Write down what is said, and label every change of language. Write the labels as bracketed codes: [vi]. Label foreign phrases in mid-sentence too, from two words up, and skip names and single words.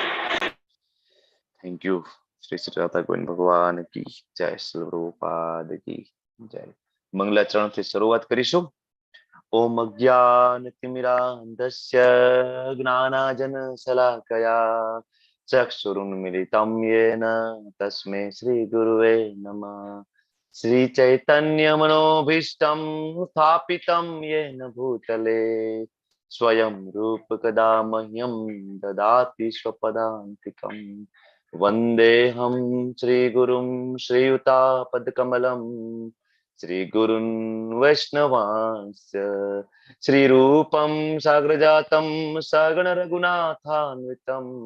[en] thank you. [hi] श्री श्री राधा गोविंद भगवान की जय, श्री प्रभुपाद की जय. [gu] મંગલાચરણથી શરૂઆત કરીશું. [sa] ઓમ અજ્ઞાનતિમિરાન્ધસ્ય જ્ઞાનાજન શલાકયા ચક્ષુરુન્મિલિतं येन तस्मै श्री गुरुवे नमः. श्री चैतन्य मनोभीष्टं स्थापितं येन भूतले स्वयं रूप कदा मह्यं ददाति स्वपदान्तिकं. वन्देऽहं श्रीगुरुं श्रीयुतापदकमलं श्रीगुरुन् वैष्णवांश्च श्रीरूपं साग्रजातं सगण रघुनाथान्वितं